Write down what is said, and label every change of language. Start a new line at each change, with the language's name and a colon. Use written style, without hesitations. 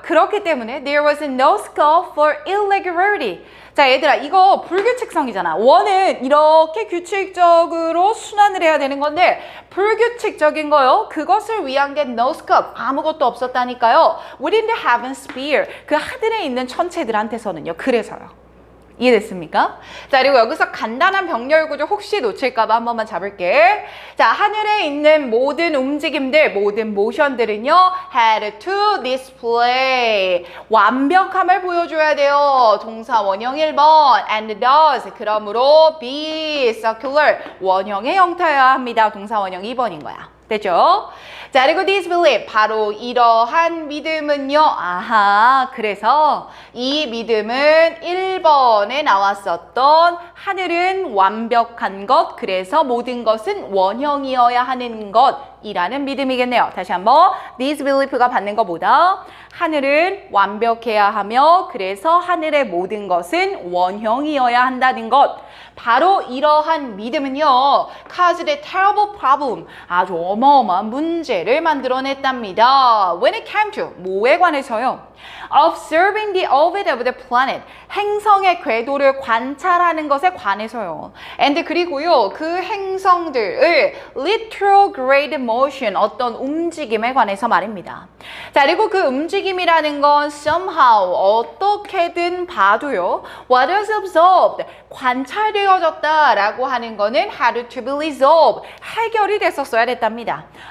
Korean: 그렇기 때문에
English: there was no scope for irregularity.
Korean: 자, 얘들아, 이거 불규칙성이잖아. 원은 이렇게 규칙적으로 순환을 해야 되는 건데 불규칙적인 거요. 그것을 위한 게
English: no scope.
Korean: 아무것도 없었다니까요.
English: Within the heaven sphere.
Korean: 그 하늘에 있는 천체들한테서는요. 그래서요. 이해됐습니까? 자, 그리고 여기서 간단한 병렬 구조 혹시 놓칠까봐 한 번만 잡을게. 자, 하늘에 있는 모든 움직임들, 모든 모션들은요,
English: had to display.
Korean: 완벽함을 보여줘야 돼요. 동사 원형 1번,
English: and does.
Korean: 그러므로
English: be circular.
Korean: 원형의 형태여야 합니다. 동사 원형 2번인 거야. 됐죠? 자, 그리고 disbelief, 바로 이러한 믿음은요. 아하, 그래서 이 믿음은 1번에 나왔었던 하늘은 완벽한 것, 그래서 모든 것은 원형이어야 하는 것이라는 믿음이겠네요. 다시 한번, disbelief가 받는 것보다 하늘은 완벽해야 하며 그래서 하늘의 모든 것은 원형이어야 한다는 것. 바로 이러한 믿음은요,
English: caused a terrible problem,
Korean: 아주 어마어마한 문제를 만들어냈답니다.
English: When it came to,
Korean: 뭐에 관해서요?
English: Observing the orbit of the planet,
Korean: 행성의 궤도를 관찰하는 것에 관해서요.
English: And
Korean: 그리고요, 그 행성들을
English: retrograde motion,
Korean: 어떤 움직임에 관해서 말입니다. 자, 그리고 그 움직임이라는 건
English: somehow,
Korean: 어떻게든 봐도요,
English: what was observed,
Korean: 관찰되어졌다라고 하는 거는
English: had to be resolved,
Korean: 해결이 됐었어야 됐답니다.